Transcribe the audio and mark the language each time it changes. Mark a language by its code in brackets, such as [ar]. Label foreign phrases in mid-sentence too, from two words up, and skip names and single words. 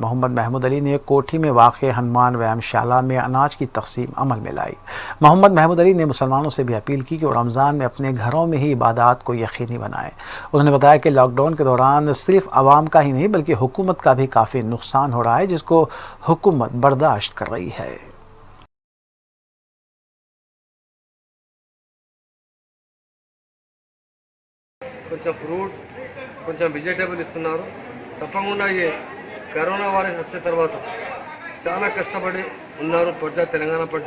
[ur] محمد محمود علی نے کوٹھی میں واقع ہنومان ویام شالہ میں اناج کی تقسیم عمل میں لائی۔ محمد محمود علی نے مسلمانوں سے بھی اپیل کی کہ وہ رمضان میں اپنے گھروں میں ہی عبادات کو یقینی بنائیں۔ انہوں نے بتایا کہ لاک ڈاؤن کے دوران صرف عوام کا ہی نہیں بلکہ حکومت کا بھی کافی نقصان ہو رہا ہے، جس کو حکومت برداشت کر رہی ہے۔ [te] కొంచెం ఫ్రూట్ కొంచెం వెజిటేబుల్ ఇస్తున్నారు। తప్పకుండా ఈ కరోనా వైరస్ వచ్చిన తర్వాత చాలా కష్టపడి ఉన్నారు ప్రజా, తెలంగాణ ప్రజా।